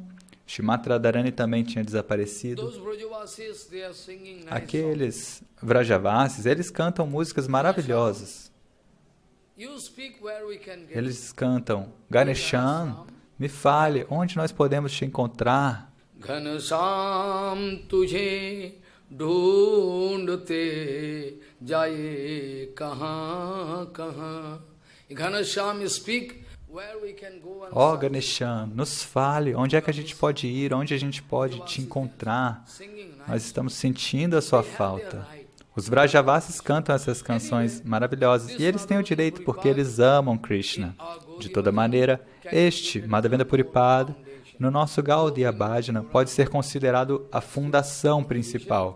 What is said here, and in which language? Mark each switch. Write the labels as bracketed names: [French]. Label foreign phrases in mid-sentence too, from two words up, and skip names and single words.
[Portuguese] Shrimati Radharani também tinha desaparecido. Aqueles Vrajavasis, eles cantam músicas maravilhosas. Eles cantam, Ganesham, me fale, onde nós podemos te encontrar? [Hindi] घनश्याम तुझे ढूंढते जाएं कहां कहां. [English] Ganesham speak where we can go and [Portuguese] Ó Ganesham, nos fale, onde é que a gente pode ir, onde a gente pode te encontrar? Nós estamos sentindo a sua falta. Os Vrajavasis cantam essas canções maravilhosas e eles têm o direito porque eles amam Krishna. De toda maneira, este, Madhavendra Puripada, no nosso Gaudiya Bhajana, pode ser considerado a fundação principal.